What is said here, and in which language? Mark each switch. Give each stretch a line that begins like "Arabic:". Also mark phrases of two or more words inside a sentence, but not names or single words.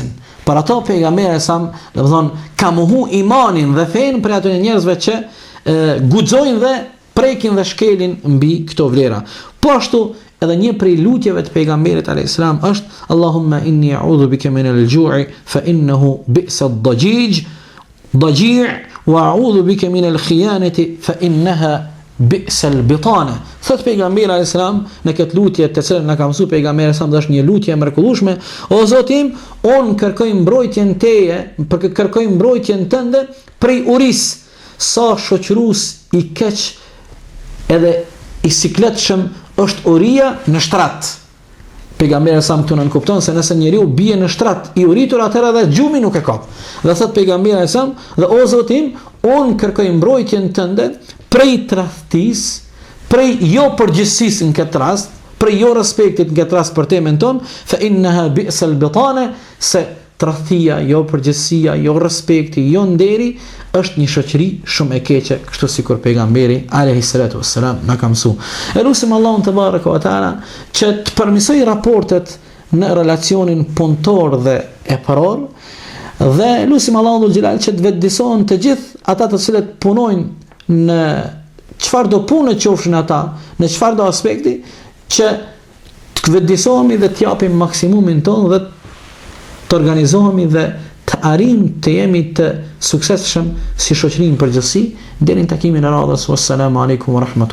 Albanian: Për ato pejgamberi sa, domethënë, ka mohu imanin dhe fen për ato njerëzve që guxojnë dhe prekin dhe shkelin mbi këto vlera. Po ashtu edhe një prej lutjeve të pejgamberit
Arabic: عليه السلام
Albanian: është:
Arabic: "اللهم إني أعوذ بك من الجوع فإنه بئس الضجيع وأعوذ بك من الخيانة فإنها بئست البطانة.
Albanian: Thot pejgamberi
Arabic: عليه السلام
Albanian: në këtë lutje të cilën na ka mësuar pejgamberi sa është një lutje e mrekullueshme, o Zoti im, un kërkoj mbrojtjen teje, kërkoj mbrojtjen tënde prej urisë sa shoqërues i keq edhe i sikletshëm është uria në shtrat. Pejgamberi sa këtu nën kupton se nëse njeriu bie në shtrat i uritur, atëherë edhe gjumi nuk e ka. Dhe thot pejgamberi sa, dhe o Zoti im, un kërkoj mbrojtjen tënde prej tradhtisë, prej jo përgjegjësisë në këtë rast, prej jo respektit në këtë rast për temën tonë,
Arabic: فإنها بئست البطانة,
Albanian: se tradhtia, jo përgjegjësia, jo respekti, jo nderi është një shoqëri shumë e keqe, kështu sikur pejgamberi
Arabic: عليه الصلاة والسلام
Albanian: na ka mësuar. Elusim Allahun
Arabic: تبارك وتعالى
Albanian: që të përmirësoj raportet në relacionin punëtor dhe e paror, dhe lusim Allahun
Arabic: ذو الجلال
Albanian: që të vetëdijsohen të gjithë ata të cilët punojnë në çfarë do punë qofshin ata, në çfarë do aspekti, që të vetëdijsohemi dhe të japim maksimumin tonë dhe të organizohemi dhe të arrim të jemi të suksesshëm si shoqëri në përgjithësi deri në takimin e radhës.
Arabic: والسلام عليكم ورحمة الله